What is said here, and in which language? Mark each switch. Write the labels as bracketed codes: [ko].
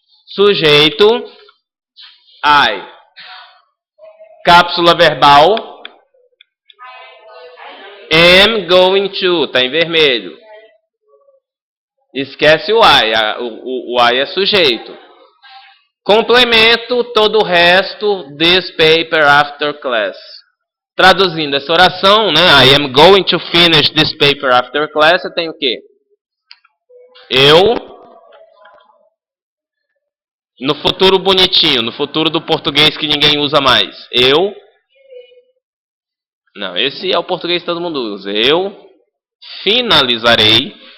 [pt] Sujeito, I. Cápsula verbal, am going to, está em vermelho. Esquece o I, o I é sujeito. Complemento todo o resto, [en] this paper after class. [pt] Traduzindo essa oração, né? [en] I am going to finish this paper after class. [pt] Eu tenho o quê? Eu, no futuro bonitinho, no futuro do português que ninguém usa mais. Eu, não, esse é o português que todo mundo usa. Eu finalizarei.